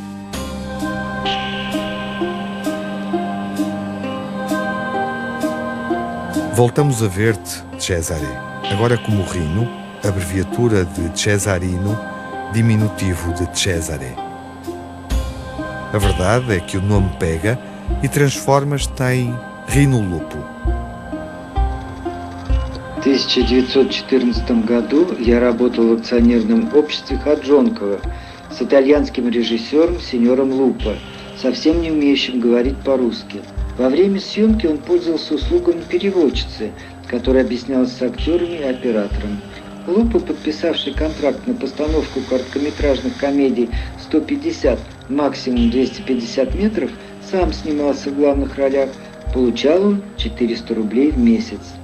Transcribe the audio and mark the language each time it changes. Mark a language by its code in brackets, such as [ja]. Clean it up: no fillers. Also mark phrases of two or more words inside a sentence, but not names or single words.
[pt] Voltamos a ver-te, Cesare, agora como Rino, abreviatura de Cesarino, diminutivo de Cesare. A verdade é que o nome pega e transformas-te em Rino Lupo. [ru] В 1914 году я работал в акционерном обществе Ходжонкова с итальянским режиссером сеньором Лупо, совсем не умеющим говорить по-русски. Во время съемки он пользовался услугами переводчицы, которая объяснялась с актерами и оператором. Лупо, подписавший контракт на постановку короткометражных комедий 150, максимум 250 метров, сам снимался в главных ролях. Получал он 400 рублей в месяц.